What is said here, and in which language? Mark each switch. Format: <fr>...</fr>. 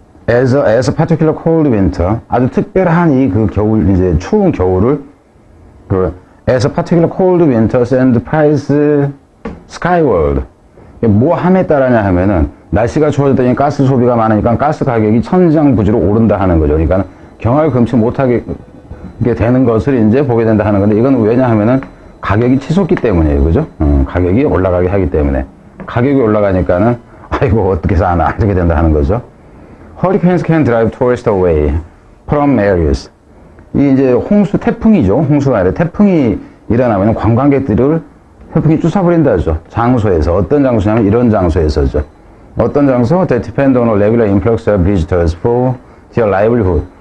<en>as a particular cold winter.</en> <ko>아주 특별한 겨울, 이제 추운 겨울을</ko> <en>as a particular cold winter send price skyward.</en> <ko>뭐 함에 따라냐 하면은 날씨가 추워졌더니 가스 소비가 많으니까 가스 가격이 천장부지로 오른다 하는 거죠. 그러니까 경악을 금치 못하게 되는 것을 이제 보게 된다 하는 건데, 이건 왜냐 하면은 가격이 치솟기 때문이에요. 그죠? 가격이 올라가게 하기 때문에. 가격이 올라가니까는 아이고 어떻게 사나 이렇게 된다 하는 거죠.</ko> <en>Hurricanes can drive tourists away. from areas.</en> <ko>이 이제 홍수, 태풍이죠. 홍수가 아니라 태풍이 일어나면 관광객들을 태풍이 쫓아버린다죠. 장소에서. 어떤 장소냐면 이런 장소에서죠. 어떤 장소?</ko> <en>That depend on a regular influx of visitors for their livelihood.</en>